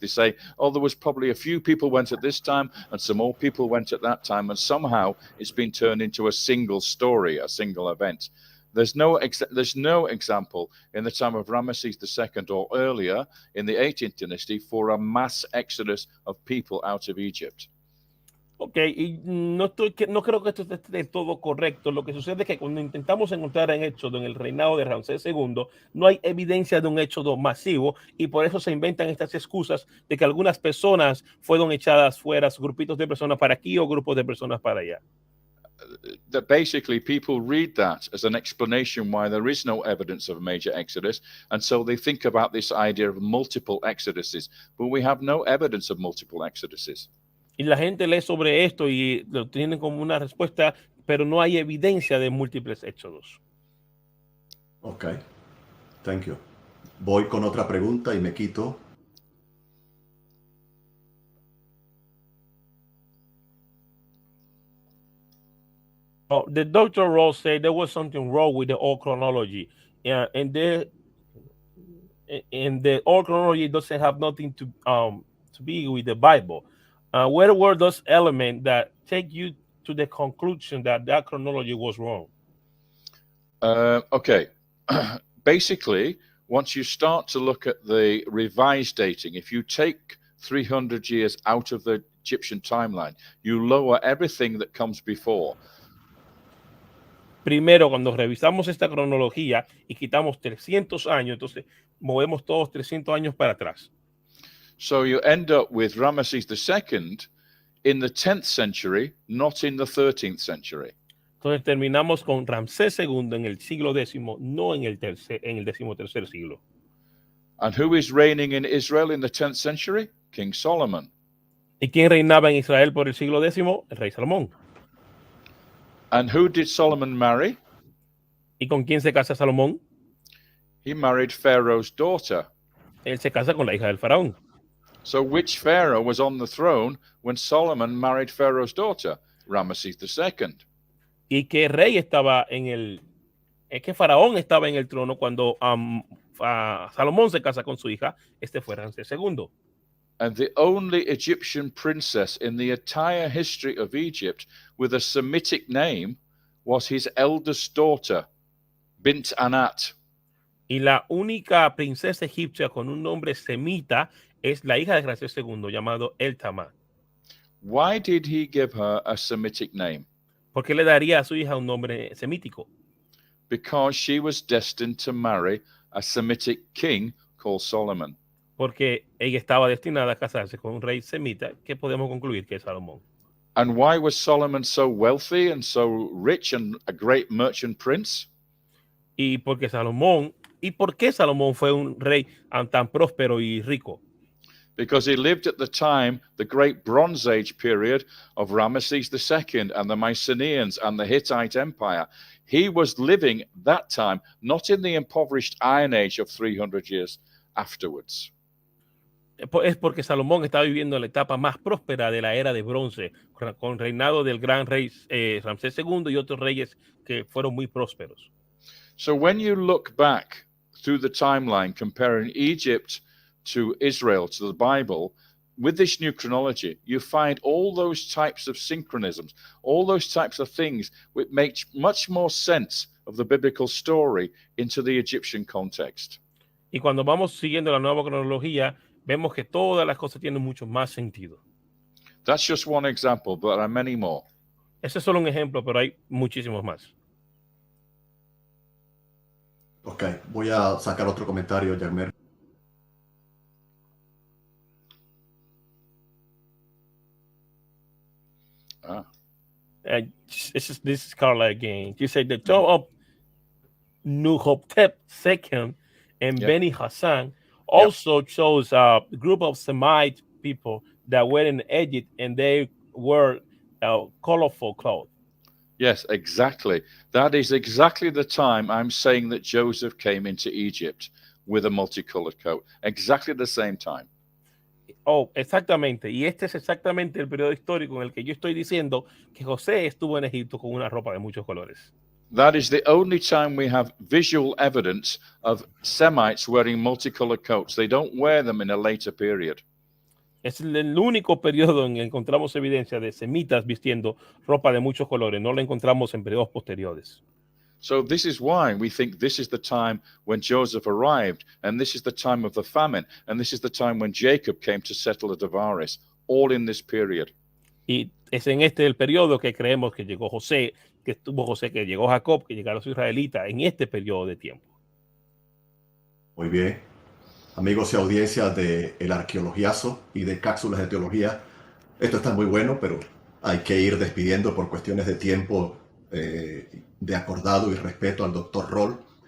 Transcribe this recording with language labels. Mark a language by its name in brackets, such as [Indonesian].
[English] They say, oh, there was probably a few people went at this time and some more people went at that time, and somehow it's been turned into a single story, a single event. There's no example in the time of Ramesses II or earlier in the 18th dynasty for a mass exodus of people out of Egypt. [Spanish] Ok, y no creo que esto esté del todo correcto. Lo que sucede es que cuando intentamos encontrar en Éxodo, en el reinado de Ramsés II, no hay evidencia de un éxodo masivo y por eso se inventan estas excusas de que algunas personas fueron echadas fuera, grupitos de personas para aquí o grupos de personas para allá. [English] That basically people read that as an explanation why there is no evidence of a major exodus, and so they think about this idea of multiple exoduses, but we have no evidence of multiple exoduses. [Spanish] Y la gente lee sobre esto y lo tienen como una respuesta, pero no hay evidencia de múltiples éxodos. [English] Ok, thank you. [Spanish] Voy con otra pregunta y me quito. [English] Oh, the Dr. Ross said there was something wrong with the old chronology. And the old chronology doesn't have nothing to be with the Bible. Where were those elements that take you to the conclusion that chronology was wrong? Okay. Basically, once you start to look at the revised dating, if you take 300 years out of the Egyptian timeline, you lower everything that comes before. [Spanish] Primero, cuando revisamos esta cronología y quitamos 300 años, entonces movemos todos 300 años para atrás. [English] So you end up with Ramesses II in the 10th century, not in the 13th century. [Spanish] Entonces terminamos con Ramsés II en el siglo X, no en el 13º siglo. [English] And who is reigning in Israel in the 10th century? King Solomon. [Spanish] ¿Y quién reinaba en Israel por el siglo X? El rey Salomón. [English] And who did Solomon marry? [Spanish] ¿Y con quién se casa Salomón? [English] He married Pharaoh's daughter. [Spanish] Él se casa con la hija del faraón. [English] So which Pharaoh was on the throne when Solomon married Pharaoh's daughter? Ramesses II. [Spanish] ¿Y qué rey estaba qué faraón estaba en el trono cuando Salomón se casa con su hija? Este fue Ramsés II. [English] And the only Egyptian princess in the entire history of Egypt with a Semitic name was his eldest daughter, Bint Anat. [Spanish] Y la única princesa egipcia con un nombre semita es la hija de Ramsés II, llamado El-Tamá. [English] Why did he give her a Semitic name? [Spanish] ¿Por qué le daría a su hija un nombre semítico? [English] Because she was destined to marry a Semitic king called Solomon. [Spanish] Porque ella estaba destinada a casarse con un rey semita que podemos concluir que es Salomón. [English] And why was Solomon so wealthy and so rich and a great merchant prince? [Spanish] ¿Y por qué Salomón fue un rey tan próspero y rico? [English] Because he lived at the time, the great Bronze Age period of Ramesses II and the Mycenaeans and the Hittite Empire. He was living that time, not in the impoverished Iron Age of 300 years afterwards. [Spanish] Es porque Salomón estaba viviendo la etapa más próspera de la era de bronce, con reinado del gran rey Ramsés II y otros reyes que fueron muy prósperos. [English] So when you look back through the timeline comparing Egypt to Israel, to the Bible, with this new chronology, you find all those types of synchronisms, all those types of things which make much more sense of the biblical story into the Egyptian context. [Spanish] Y cuando vamos siguiendo la nueva cronología, vemos que todas las cosas tienen mucho más sentido. [English] That's just one example, but there are many more. [Spanish] Ese es solo un ejemplo, pero hay muchísimos más. Ok, voy a sacar otro comentario, Jagmer. [English] This is Carla again. You said the tomb of Nuhotep II and Beni Hassan also shows a group of Semite people that were in Egypt, and they were colorful clothes. Yes, exactly. That is exactly the time I'm saying that Joseph came into Egypt with a multicolored coat. Exactly the same time. [Spanish] Oh, exactamente. Y este es exactamente el periodo histórico en el que yo estoy diciendo que José estuvo en Egipto con una ropa de muchos colores. [English] That is the only time we have visual evidence of Semites wearing multicolored coats. They don't wear them in a later period. [Spanish] Es el único periodo en que encontramos evidencia de semitas vistiendo ropa de muchos colores. No lo encontramos en periodos posteriores. [English] So this is why we think this is the time when Joseph arrived, and this is the time of the famine, and this is the time when Jacob came to settle at Avaris, all in this period. [Spanish] Y es en este el periodo que creemos que llegó José, que estuvo José, que llegó Jacob, que llegaron los israelitas en este periodo de tiempo. Muy bien. Amigos y audiencia de El Arqueologiazo y de Cápsulas de Teología, esto está muy bueno, pero hay que ir despidiendo por cuestiones de tiempo, de acordado y respeto al Dr. Roll.